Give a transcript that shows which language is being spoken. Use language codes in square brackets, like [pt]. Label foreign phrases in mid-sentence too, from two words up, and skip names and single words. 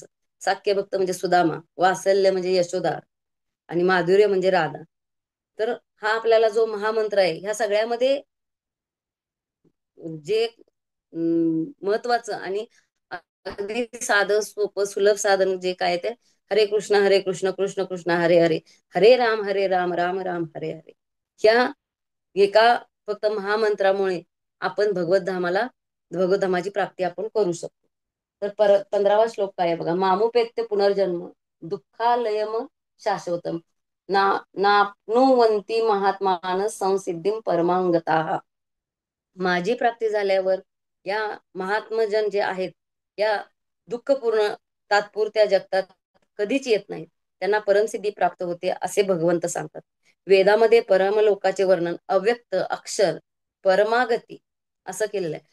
[mr] साख्य भक्त म्हणजे सुदामा, वात्सल्य म्हणजे यशोदा आणि माधुर्य म्हणजे राधा. तर हा आपल्याला जो महामंत्र आहे ह्या सगळ्यामध्ये जे महत्वाचं आणि अगदी साधं सोपं सुलभ साधन जे काय ते हरे कृष्ण कृष्ण कृष्ण हरे हरे, हरे राम राम राम हरे हरे. ह्या एका फक्त महामंत्रामुळे आपण भगवत धामाची प्राप्ती आपण करू शकतो. तर 15वा श्लोक काय आहे बघा, [sa] मामुपेत्य पुनर्जन्म दुःखालयम शाश्वतम ना नाप्नुवन्ति महात्मान संसिद्धिम परमांगता. [mr] माझी प्राप्ती झाल्यावर या महात्मजन जे आहेत या दुःखपूर्ण तात्पुरत्या जगतात कधीच येत नाहीत, त्यांना परमसिद्धी प्राप्त होते असे भगवंत सांगतात. वेदामध्ये परमलोकाचे वर्णन अव्यक्त अक्षर परमागती असं केलेलं आहे.